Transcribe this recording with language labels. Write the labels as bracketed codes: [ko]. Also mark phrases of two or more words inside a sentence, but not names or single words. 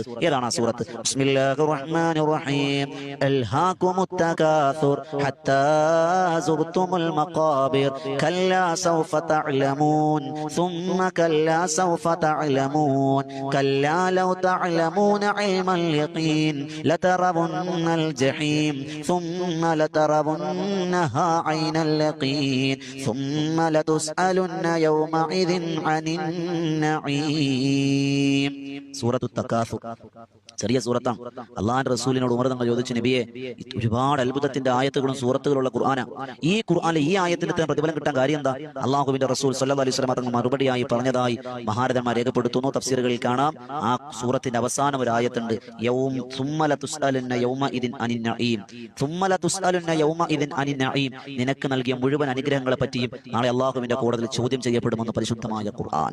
[ml] ഏതാണ് ആ സൂറത്ത്? [ar] بسم الله الرحمن الرحيم ألهاكم التكاثر حتى زرتم المقابر كلا سوف تعلمون ثم كلا سوف تعلمون كلا لو تعلمون علم اليقين لترون الجحيم ثم لترونها عين اليقين ثم لتسألن يومئذ عن النعيم. [ml] സൂറത്തു തകാസുർ ചെറിയ സൂറത്താണ്. അള്ളാഹുവിന്റെ റസൂലിനോട് ഉമർ തങ്ങൾ ചോദിച്ചു, നബിയെ, ഒരുപാട് അത്ഭുതത്തിന്റെ ആയത്തുകളും സൂറത്തുകളുള്ള ഖുർആനാ. ഈ ഖുർആനിലെ ഈ ആയത്തിന് പ്രതിഫലം കിട്ടാൻ കാര്യം എന്താ? അള്ളാഹുവിന്റെ റസൂൽ [ar] صلى الله عليه وسلم [ml] തങ്ങൾ മറുപടിയായി പറഞ്ഞതായി മഹാരഥന്മാർ രേഖപ്പെടുത്തുന്നു. തഫ്സീറുകളിൽ കാണാം, ആ സൂറത്തിന്റെ അവസാനം ഒരു ആയത്തുണ്ട്, നിനക്ക് നൽകിയ മുഴുവൻ അനുഗ്രഹങ്ങളെ പറ്റിയും നാളെ അള്ളാഹുവിന്റെ കോടതിയിൽ ചോദ്യം ചെയ്യപ്പെടുമെന്ന് പരിശുദ്ധമായ ഖുർആൻ.